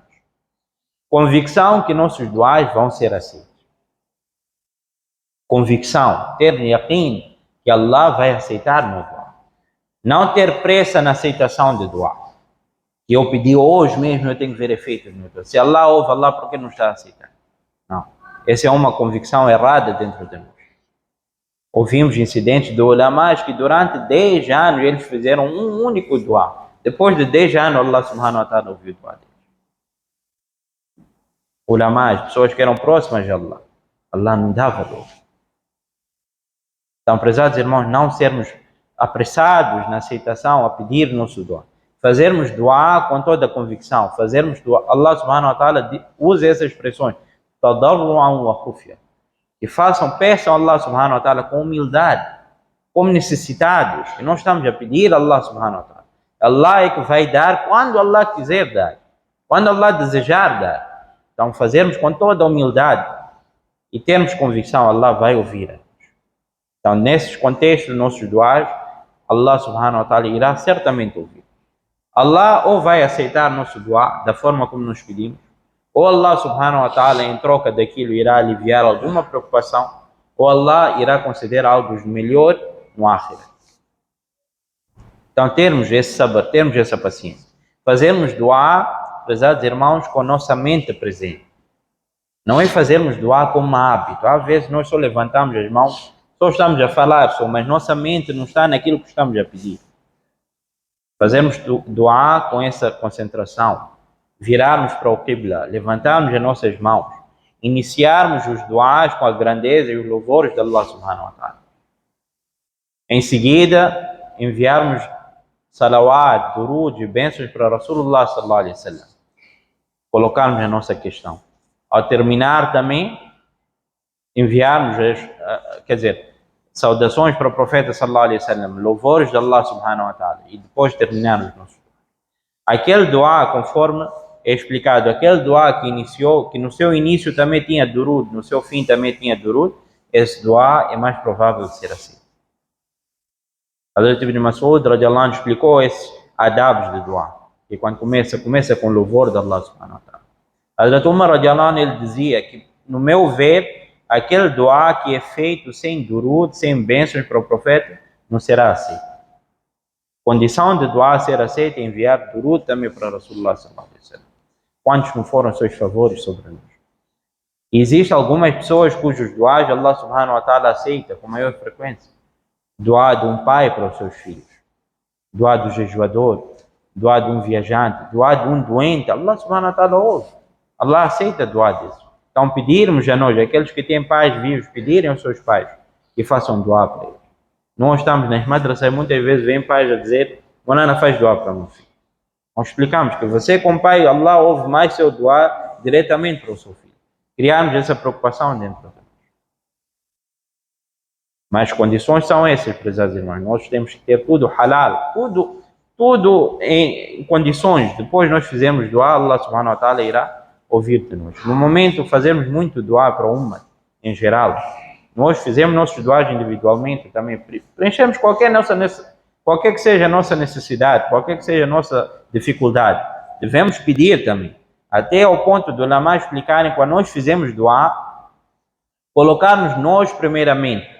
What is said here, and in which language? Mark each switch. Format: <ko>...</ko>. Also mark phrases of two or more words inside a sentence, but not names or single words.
<pt>Convicção que nossos duais vão ser assim. Convicção, ter yaqeen que Allah vai aceitar meu dua. Não ter pressa na aceitação de dua. Que eu pedi hoje mesmo, eu tenho que ver efeitos no meu dua. Se Allah ouve, Allah, por que não está a aceitar? Não. Essa é uma convicção errada dentro de nós. Ouvimos incidentes de ulamás que durante 10 anos eles fizeram um único dua. Depois de 10 anos, Allah</pt> <ar>سبحانه وتعالى</ar> <pt>ouviu o dua deles. Ulamás, pessoas que eram próximas de Allah. Allah não dá valor. Então, prezados irmãos, não sermos apressados na aceitação, a pedir nosso dua. Fazermos dua com toda a convicção. Fazermos dua. Allah</pt> <ar>سبحانه وتعالى</ar> <pt>usa essas expressões.</pt> <ar>تضرعا وخفية.</ar> <pt>E peçam a Allah</pt> <ar>سبحانه وتعالى</ar> <pt>com humildade, como necessitados. E nós estamos a pedir a Allah</pt> <ar>سبحانه وتعالى.</ar> <pt>Allah é que vai dar quando Allah quiser dar. Quando Allah desejar dar. Então, fazermos com toda a humildade e termos convicção, Allah vai ouvir. Então, nesses contextos, nossos duas, Allah</pt> <ar>سبحانه وتعالى</ar> <pt>irá certamente ouvir. Allah ou vai aceitar nosso dua da forma como nos pedimos, ou Allah</pt> <ar>سبحانه وتعالى</ar> <pt>em troca daquilo irá aliviar alguma preocupação, ou Allah irá conceder algo de melhor no akhirah. Então, termos esse sabor, termos essa paciência. Fazermos dua, prezados irmãos, com nossa mente presente. Não é fazermos dua como um hábito. Às vezes nós só levantamos as mãos, só estamos a falar, mas nossa mente não está naquilo que estamos a pedir. Fazermos dua com essa concentração, virarmos para o Qibla, levantarmos as nossas mãos, iniciarmos os duas com a grandeza e os louvores de Allah</pt> <ar>سبحانه وتعالى.</ar> <pt>Em seguida, enviarmos salawat, durud e bênçãos para Rasulullah</pt> <ar>صلى الله عليه وسلم.</ar> <pt>Colocarmos a nossa questão. Ao terminar também, enviarmos, saudações para o profeta</pt> <ar>صلى الله عليه وسلم,</ar> <pt>louvores de Allah</pt> <ar>سبحانه وتعالى,</ar> <pt>e depois terminarmos nosso dua. Aquele dua, conforme é explicado, aquele dua que iniciou, que no seu início também tinha durud, no seu fim também tinha durud, esse dua é mais provável de ser assim. Hazrat Ibn Mas'ud</pt> <ar>رضي الله عنه</ar> <pt>explicou esses adabs de dua, que quando começa com louvor de Allah</pt> <ar>سبحانه وتعالى.</ar> <pt>Hazrat Umar</pt> <ar>رضي الله عنه,</ar> <pt>ele dizia que, no meu ver, aquele dua que é feito sem durud, sem bênçãos para o profeta, não será aceito. Condição de dua ser aceita é enviar durud também para Rasulullah</pt> <ar>صلى الله عليه وسلم.</ar> <pt>Quantos não foram seus favores sobre nós? E existem algumas pessoas cujos duas Allah</pt> <ar>سبحانه وتعالى</ar> <pt>aceita com maior frequência. Dua de um pai para os seus filhos, dua do jejuador, dua de um viajante, dua de um doente, Allah</pt> <ar>سبحانه وتعالى</ar> <pt>ouve. Allah aceita dua disso. Então pedirmos a nós, aqueles que têm pais vivos, pedirem aos seus pais que façam dua para eles. Nós estamos nas madrasas, muitas vezes vem pais a dizer, Monana faz dua para o meu filho. Nós explicamos que você como pai, Allah ouve mais seu dua diretamente para o seu filho. Criarmos essa preocupação dentro de nós. Mas as condições são essas, prezados irmãos. Nós temos que ter tudo halal, tudo em condições. Depois nós fizemos dua, Allah</pt> <ar>سبحانه وتعالى</ar> <pt>irá ouvir de nós. No momento, fazemos muito dua para o ummah, em geral. Nós fizemos nossos duas individualmente também. Preenchemos qualquer que seja a nossa necessidade, qualquer que seja a nossa dificuldade. Devemos pedir também. Até ao ponto de ulama explicarem, quando nós fizemos dua, colocarmos nós primeiramente.</pt>